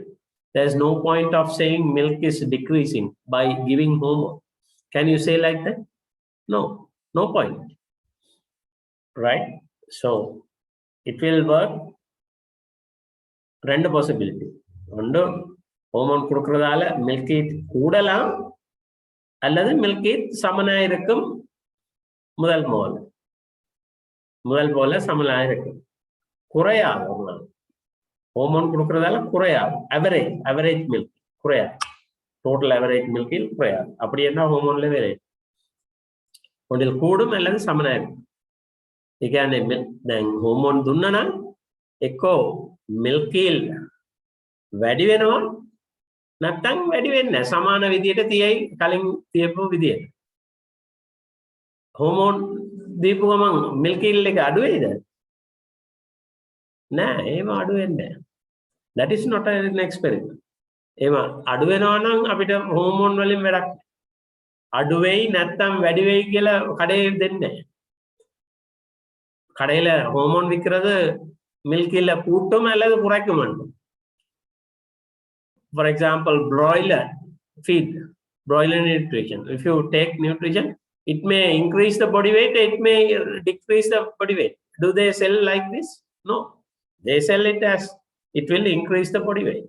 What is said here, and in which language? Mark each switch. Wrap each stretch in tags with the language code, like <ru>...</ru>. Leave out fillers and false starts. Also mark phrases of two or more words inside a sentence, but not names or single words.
<en>There's no point of saying milk is decreasing by giving hormone. Can you say like that? No, no point. Right? So it will work. Random possibility. Under hormone</en> <ta>கொடுக்கிறதால</ta> <en>milk yield</en> <ta>கூடலாம் அல்லது</ta> <en>milk yield</en> <ta>சமனாக இருக்கும் முதல் போல சமனாக இருக்கும் குறையாது ஹோமோன் கொடுக்கறதால குறையாது.</ta> <en>average milk</en> <ta>குறையாது.</ta> <en>total average</en> <ta>மில்கில் குறையாது. அப்படி என்ன ஹோமோன்ல வேறு ஒன்றில் கூடும் அல்லது சமனாயிருக்கும்.</ta> <si>ඒ කියන්නේ දැන් හෝමෝන් දුන්නා නම් එක්කෝ මිල්කිල් වැඩි වෙනවා නැත්නම් වැඩි වෙන්නේ නැහැ. සමාන විදියට තියයි කලින් තියපු විදියට. හෝමෝන් දීපු ගමන් මිල්කිල් එක අඩු වෙයිද? නෑ, එහෙම අඩු වෙන්නේ නැහැ.</si> <en>That is not an experiment.</en> <si>එහෙම අඩු වෙනවා නම් අපිට හෝමෝන් වලින් වැඩක් නැහැ. අඩු වෙයි නැත්නම් වැඩි වෙයි කියලා කඩේ දෙන්නේ නැහැ.</si> <ta>கடையில ஹோமோன் விற்கிறது மில்கில் கூட்டும் அல்லது குறைக்கும்.</ta> <en>For example, broiler feed, broiler nutrition. If you take nutrition, it may increase the body weight, it may decrease the body weight. Do they sell like this? No, they sell it as it will increase the body weight.</en>